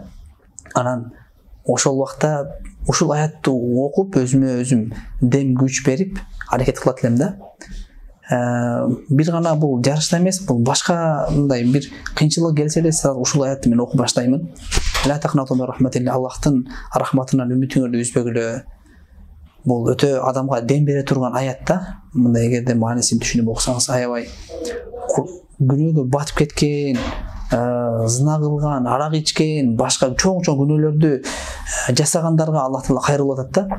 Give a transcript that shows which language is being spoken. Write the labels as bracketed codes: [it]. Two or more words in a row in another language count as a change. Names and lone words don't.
[ky] Анан ошол убакта ушул аятты окуп өзүмө өзүм дем күч берип аракет кылат элем да. Бир гана бул жарышта эмес, бул башка мындай бир кыйынчылык келсе эле сразу ушул аятты мен окуп баштаймын. [ar] لا تقنطوا من رحمة الله, [ky] Аллахтын рахматынан үмүтүңөрдү үзбөгүлө. Бул өтө адамга дем бере турган аят да. Мындай эгерде маанисин түшүнүп окусаңыз, аябай күнөөгө батып кеткен, зына кылган, арак ичкен, башка чоң күнөөлөрдү жасагандарга Аллах Таала кайрылып атат да.